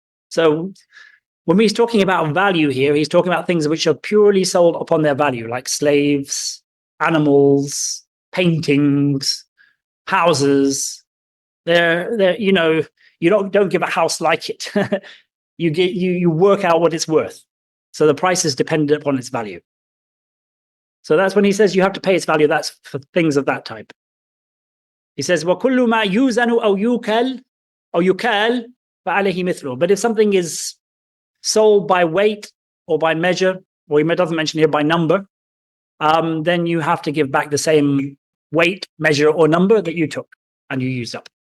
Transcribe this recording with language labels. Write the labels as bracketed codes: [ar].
[en] So when he's talking about value here, he's talking about things which are purely sold upon their value, like slaves, animals, paintings, houses. They're you don't give a house like it. you work out what it's worth. So the price is dependent upon its value. So that's when he says you have to pay its value. That's for things of that type. He says, [ar] وَكُلُّ مَا يُوزَنُ أَوْ يُكَالْ فَعَلَيْهِ مِثْلُهُ. [en] But if something is sold by weight or by measure, or he doesn't mention here by number, then you have to give back the same weight, measure, or number that you took and you used up.